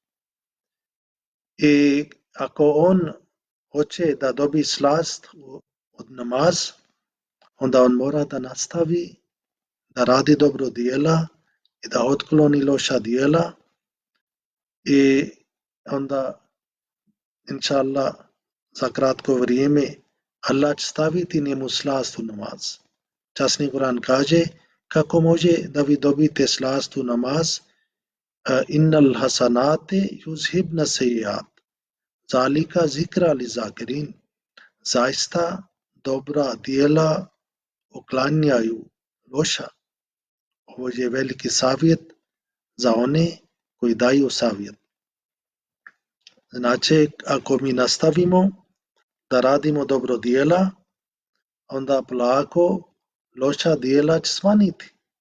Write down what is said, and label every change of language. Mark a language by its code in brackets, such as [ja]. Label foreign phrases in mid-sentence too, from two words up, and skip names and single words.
[bs] I ako on hoće da dobi slast od namaz, onda on mora da nastavi da radi dobro djela i da otkloni loša djela i onda, [ar] إن شاء الله, [bs] za kratko vrijeme Allah će staviti njemu slast u namaz. Časni Kur'an kaže kako može da vi dobite slast u namaz. [ar] إن الحسنات يذهبن السيئات ذلك ذكرى للذاكرين. [bs] Zaista dobra djela uklanjaju loša. Ovo je veliki savjet za one koji daju savjet. Znači, ako mi nastavimo da radimo dobro djela, onda polako loša djela će smanjiti.